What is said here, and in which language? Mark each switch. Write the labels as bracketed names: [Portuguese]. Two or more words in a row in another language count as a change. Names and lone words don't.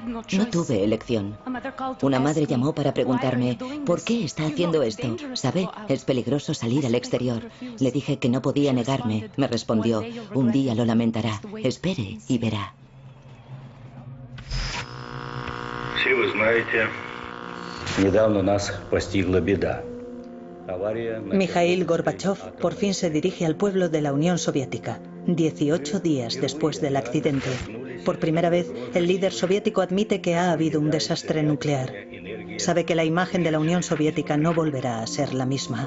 [Spanish] No tuve elección. Una madre llamó para preguntarme, ¿por qué está haciendo esto? ¿Sabe? Es peligroso salir al exterior. Le dije que no podía negarme. Me respondió, un día lo lamentará. Espere y verá. [Russian] Si вы знаете, недавно нас постигла беда. [Spanish] Mikhail Gorbachev por fin se dirige al pueblo de la Unión Soviética, 18 días después del accidente. Por primera vez, el líder soviético admite que ha habido un desastre nuclear. Sabe que la imagen de la Unión Soviética no volverá a ser la misma.